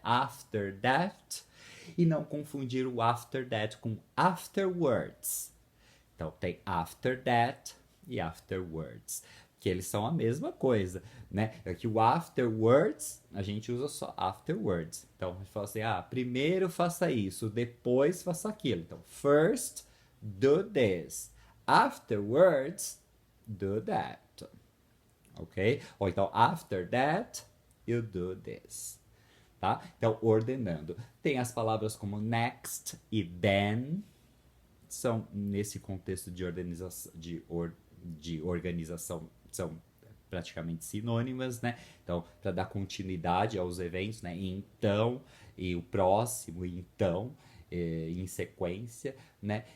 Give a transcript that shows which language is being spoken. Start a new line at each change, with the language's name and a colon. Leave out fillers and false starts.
English: After that.
Portuguese: E não confundir o after that com afterwards. Então tem after that e afterwards, que eles são a mesma coisa, né? É que o afterwards a gente usa só afterwards. Então a gente fala assim: primeiro faça isso, depois faça aquilo. Então,
English: first do this, afterwards do that. Ok?
Portuguese: Ou então,
English: after that, you do this.
Portuguese: Tá? Então, ordenando. Tem as palavras como next e then. são, nesse contexto de organização, são praticamente sinônimas, né? Então, para dar continuidade aos eventos, né? Então, e o próximo, então, em sequência, né?